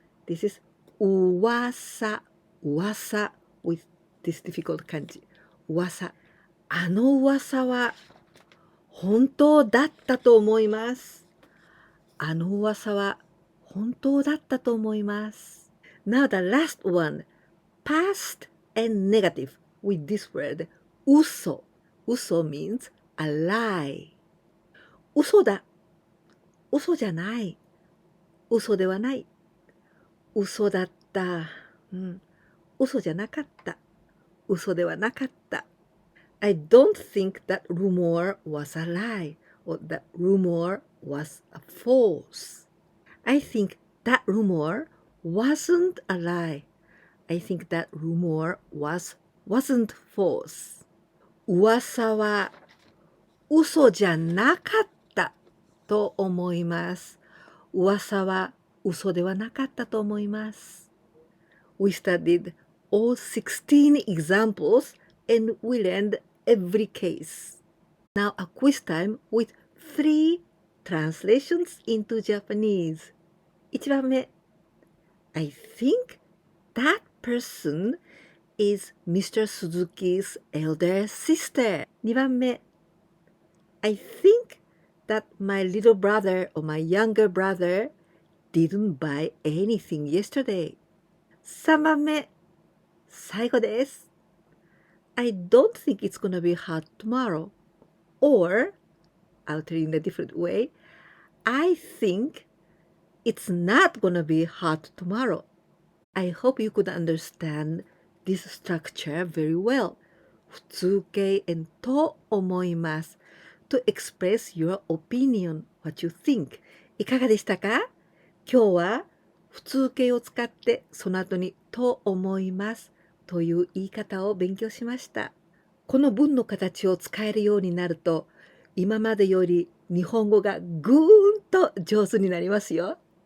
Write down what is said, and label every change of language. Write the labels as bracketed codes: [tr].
[en] This is 噂 噂 with this difficult kanji. [ja] 噂あの噂は本当だったと思います。あの噂は本当だったと思います。 [en] Now the last one, past and negative with this word, 嘘。 [ja] 嘘 [en] means a lie. [ja] 嘘だ。嘘じゃない。嘘ではない。嘘だった。嘘じゃなかった。嘘ではなかった。 [en] I don't think that rumor was a lie or that rumor was a false. I think that rumor wasn't a lie. I think that rumor wasn't false. [ja] 噂は嘘じゃなかったと思います。噂は嘘ではなかったと思います。 [en] We studied all 16 examples and we learned every case. Now a quiz time with 3 translations into Japanese. 1番目 I think that person is Mr. Suzuki's elder sister. 2番目 I think that my little brother or my younger brother didn't buy anything yesterday. [ja] 3番目最後です。 [en] I don't think it's gonna be hot tomorrow. Or, I'll tell you in a different way, I think it's not gonna be hot tomorrow. I hope you could understand this structure very well. [ja] 普通形 and と思います。 [en] To express your opinion, what you think. [ja] いかがでしたか？今日は普通形を使ってその後にと思いますという言い方を勉強しました。この文の形を使えるようになると今までより日本語がぐーんと上手になりますよ。